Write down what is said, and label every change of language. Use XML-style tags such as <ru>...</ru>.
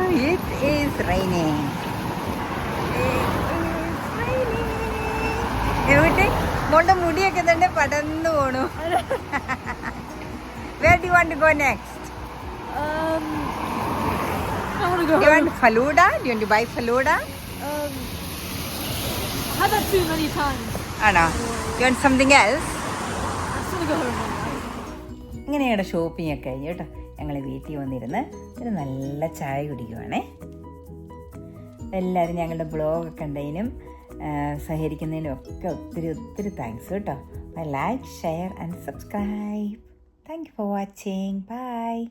<en>It is raining.</en> <ml>എവിടെ മോളുടെ മുടിയൊക്കെ തന്നെ പടർന്നു പോണു.</ml> <en>Where do you want to go next? I want to go Do you home. want Faluda? Do you want to buy Faluda? Had that too many times.</en> <ml>ആണോ?</ml> <en>You want something else? I just want to go home.</en> <ml>ഇങ്ങനെയാണ് shopping ഒക്കെ കഴിഞ്ഞു കേട്ടോ. ഞങ്ങൾ വീട്ടിൽ വന്നിരുന്ന് ഒരു നല്ല ചായ കുടിക്കുവാണേ. എല്ലാവരും ഞങ്ങളുടെ ബ്ലോഗ് കണ്ടതിനും സഹകരിക്കുന്നതിനും ഒക്കെ ഒത്തിരി ഒത്തിരി താങ്ക്സ് കേട്ടോ.</ml> <en>Like, share and subscribe. Thank you for watching. Bye.</en>